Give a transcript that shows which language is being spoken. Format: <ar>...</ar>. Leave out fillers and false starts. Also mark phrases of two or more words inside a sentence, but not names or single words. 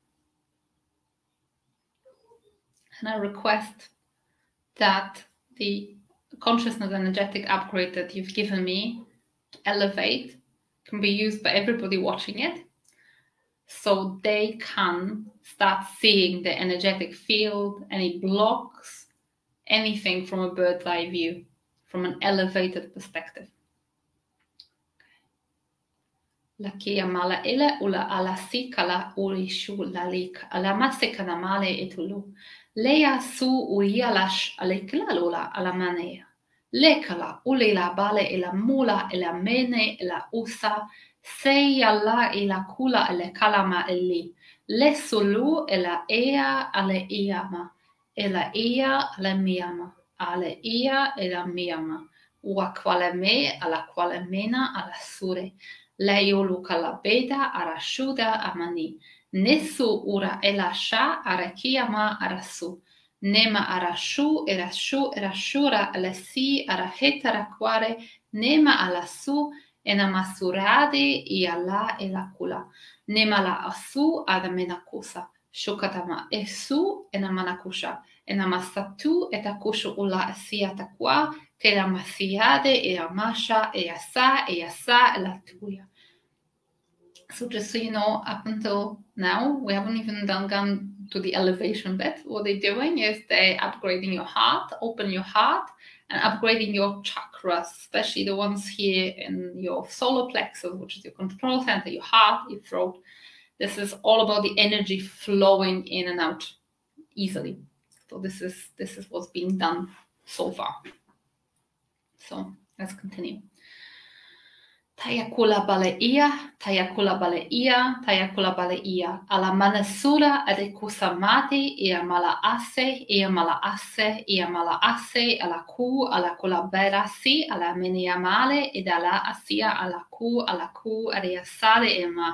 <en>And I request that the consciousness energetic upgrade that you've given me, Elevate, can be used by everybody watching it, so they can start seeing the energetic field, any blocks, anything from a bird's eye view, from an elevated perspective. Lakia mala ila ula ala sikala urishu lalik ala masekana male etulu leia su urialash alekilalula ala manea lekala ulila bale ila mula ila mene ila usa seyala ila kula ele kalama eli lesulu ila ea ale iama ila ia ale miama ale ia ila miama ua quale me ala quale mena ala sure Leiolu kalabeda arashuda amani. Nesu ura elasha arakiyama arasu. Nema arashu erashura alasi arahetarakware nema alasu enamasurade iala elakula. Nema la asu adamenakusa. Shukatama esu enamanakusha. Enamasatu etakushu ula asiatakwa. Kela masiade eamasha easa elatuya. So just so you know, up until now, we haven't even gone to the elevation bit. What they're doing is they're upgrading your heart, open your heart, and upgrading your chakras, especially the ones here in your solar plexus, which is your control center, your heart, your throat. This is all about the energy flowing in and out easily. So this is what's being done so far. So let's continue. Tayakula baleia, tayakula baleia, tayakula baleia. Ala manasura adekusamati, ia mala ase, ala ku, ala kulaberasi, ala meniamale, ed ala asia, ala ku, ariasale ema.</en>